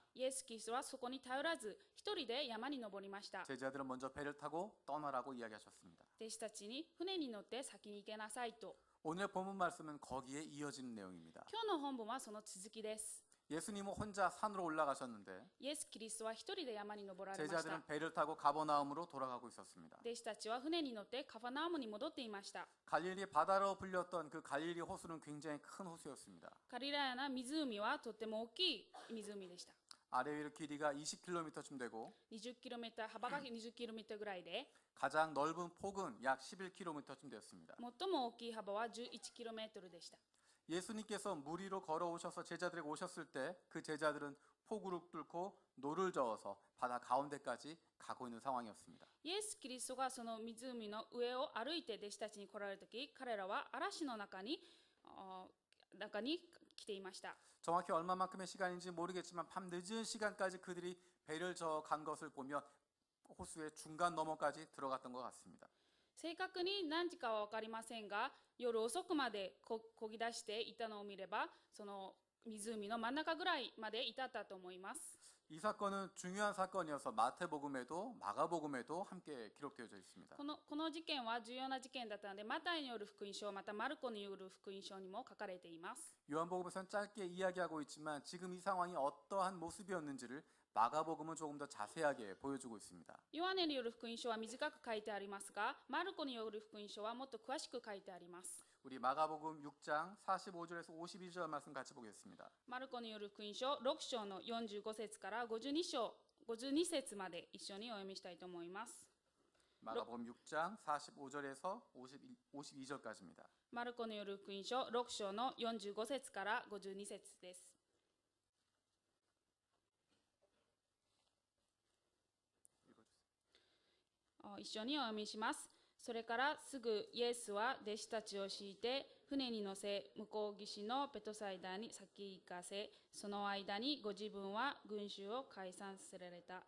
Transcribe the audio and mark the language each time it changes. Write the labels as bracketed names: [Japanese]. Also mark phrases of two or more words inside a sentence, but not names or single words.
[Japanese] イエス・キリストはそこに頼らず一人で山に登りました。 [Korean] 제자들은 먼저 배를 타고 떠나라고 이야기하셨습니다. [Japanese] 弟子たちに船に乗って先に行けなさいと。 [Korean] 오늘 본문 말씀은 거기에 이어지는 내용입니다. [Japanese] 今日の本文はその続きです。 [Korean] 예수님은 혼자 산으로 올라가셨는데 [Japanese] イエス・キリストは一人で山に登られました。 [Korean] 제자들은 배를 타고 가버나움으로 돌아가고 있었습니다. [Japanese] 弟子たちは船に乗ってカファナウムに戻っていました。 [Korean] 갈릴리 바다로 불렸던 그 갈릴리 호수는 굉장히 큰 호수였습니다. [Japanese] ガリラヤの湖はとっても大きい湖でした。 [Korean] 아래 위로 길이가 20km쯤 되고 [Japanese] 20km、幅が 20km ぐらいで、 [Korean] 가장 넓은 폭은 약 11km쯤 되었습니다. [Japanese] 最も大きい幅は 11km でした。 [Korean] 예수님께서 물 위로 걸어오셔서 제자들에게 오셨을 때 그 제자들은 폭우를 뚫고 노를 저어서 바다 가운데까지 가고 있는 상황이었습니다. [Japanese] イエス・キリストがその湖の上を歩いて弟子たちに来られるとき、彼らは嵐の中に来ていました。 [Korean] 정확히 얼마만큼의 시간인지 모르겠지만 밤 늦은 시간까지 그들이 배를 저어 간 것을 보면 호수의 중간 너머까지 들어갔던 것 같습니다. [Japanese] 正確に何時かは分かりませんが、夜遅くまで漕ぎ出していたのを見れば、その湖の真ん中ぐらいまで至ったと思います。 [Korean] 이 사건은 중요한 사건이어서 마태복음에도 마가복음에도 함께 기록되어져 있습니다. [Japanese] この事件は重要な事件だったので、マタイによる福音書、またマルコによる福音書にも書かれています。 [Korean] 요한복음에서는 짧게 이야기하고 있지만 지금 이 상황이 어떠한 모습이었는지를 마가복음은 조금 더 자세하게 보여주고 있습니다. [Japanese] ヨハネによる福音書は短く書いてありますが、マルコによる福音書はもっと詳しく書いてあります。 [Korean] 우리 마가복음 6장 45절에서 52절 말씀 같이 보겠습니다. [Japanese] マルコによる福音書6章の45節から52節まで一緒にお読みしたいと思います。 [Korean] 마가복음 6장 45절에서 52절까지입니다. [Japanese] マルコによる福音書6章の45節から52節です。一緒にお読みします。それからすぐイエスは弟子たちを敷いて船に乗せ、向こう岸のベトサイダに先行かせ、その間にご自分は群衆を解散させられた。